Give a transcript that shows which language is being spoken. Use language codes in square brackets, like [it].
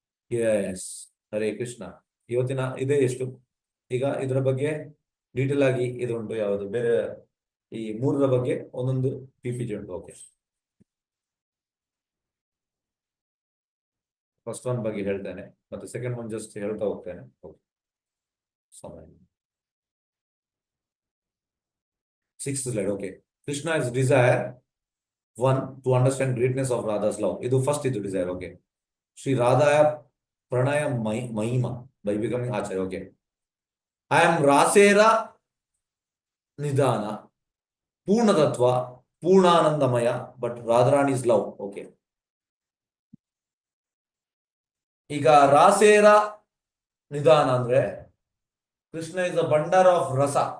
[kn] S, Hare Krishna. ಇವತ್ತಿನ ಇದೇ ಎಷ್ಟು. ಈಗ ಇದರ ಬಗ್ಗೆ ಡೀಟೇಲ್ ಆಗಿ ಇದು ಉಂಟು, ಯಾವುದು ಬೇರೆ ಈ ಮೂರರ ಬಗ್ಗೆ ಒಂದೊಂದು PPT ಉಂಟು. ಓಕೆ, ಫಸ್ಟ್ ಒನ್ ಬಗ್ಗೆ ಹೇಳ್ತೇನೆ, ಮತ್ತೆ ಸೆಕೆಂಡ್ ಒನ್ ಜಸ್ಟ್ ಹೇಳ್ತಾ ಹೋಗ್ತೇನೆ. ಸಮಯ 6th slide. [en] Okay, Krishna is desire 1 to understand greatness of Radha's love. [kn] ಇದು ಫಸ್ಟ್, ಇದು ಡಿಸೈರ್. ಓಕೆ, ಶ್ರೀ ರಾಧಾಯ ಪ್ರಣಯ Mahima by becoming Acharya. [en] okay, I am [bn] ರಾಸೇರ ನಿಧಾನ, [en] ಪೂರ್ಣತತ್ವ, ಪೂರ್ಣಾನಂದಮಯ, but Radharani's love. [kn] ಓಕೆ, ಈಗ ರಾಸೇರ ನಿಧಾನ ಅಂದ್ರೆ [en] Krishna is a bundle of rasa.